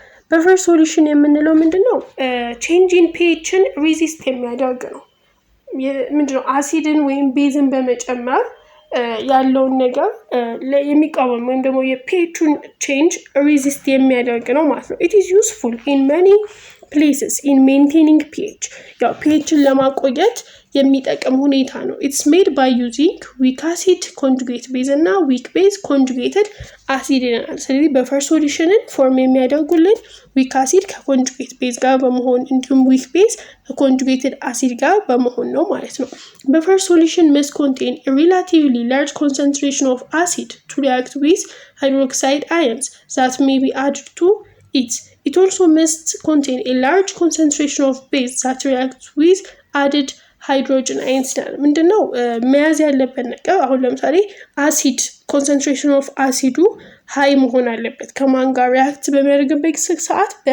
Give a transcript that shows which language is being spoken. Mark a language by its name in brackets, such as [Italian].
[Amharic] በፈር ሶሉሽን የምንለው ምንድነው? ቼንጂን ፒኤችን ሬዚስት የሚያደርግ ነው። ምንድነው? አሲድን ወይም ቤዝን በመጨመር ያለውን ነገር የሚቃወም ወይም ደግሞ የፒኤቹን ቼንጅ ሬዚስት የሚያደርግ ነው ማለት ነው። [English] it is useful in many places in maintaining pH. [Amharic] ያው ፒኤችን ለማቆየት የሚጠቅም ሁኔታ ነው። [English] it's made by using weak acid conjugate base እና weak base conjugated acid [Amharic] ይለናል። ስለዚህ በፈር ሶሉሽንን ፎርም የሚያደርጉልን [English] weak acid [Amharic] ከኮንጁጌት ቤዝ ጋር በመሆን እንዲሁም [English] weak base [Amharic] ከኮንጁጌትድ አሲድ ጋር በመሆን ነው ማለት ነው። [English] በፈር solution must contain a relatively large concentration of acid to react with hydroxide ions that may be added to it. It also must contain a large concentration of base that reacts with added ሃይድሮጅን አይንስ [Amharic] ይላል። ምንድነው መያዝ ያለበት ነገር? አሁን ለምሳሌ አሲድ ኮንሰንትሬሽን ኦፍ አሲዱ ሃይ መሆን አለበት። ከማን ጋር ሪአክት በሚያደርግበት ሰዓት?